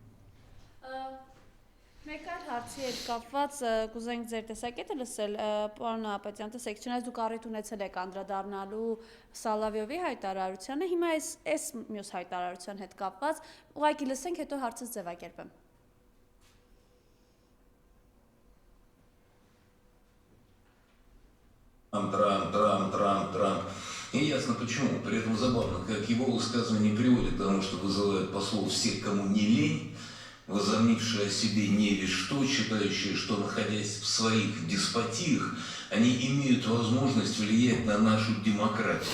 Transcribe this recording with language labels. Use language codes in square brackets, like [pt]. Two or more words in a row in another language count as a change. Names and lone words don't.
[hy] Մեկ այլ հարցի հետ կապված կուզենք ձեր տեսակետը լսել, պարոն Նահապետյան, տեսեք, չնայած դուք առիթ ունեցել եք անդրադառնալու Սալավիովի հայտարարությանը, հիմա այս մյուս հայտարարության հետ կապված ուղղակի լսենք, հետո հարցս ձևակերպեմ։ [ru] Трамп. И ясно почему. При этом забавно, как его высказывания приводят к тому, что вызывают послов всех, кому не лень, возомнившие о себе не весь что, считающие, что, находясь в своих деспотиях, они имеют возможность влиять на нашу демократию.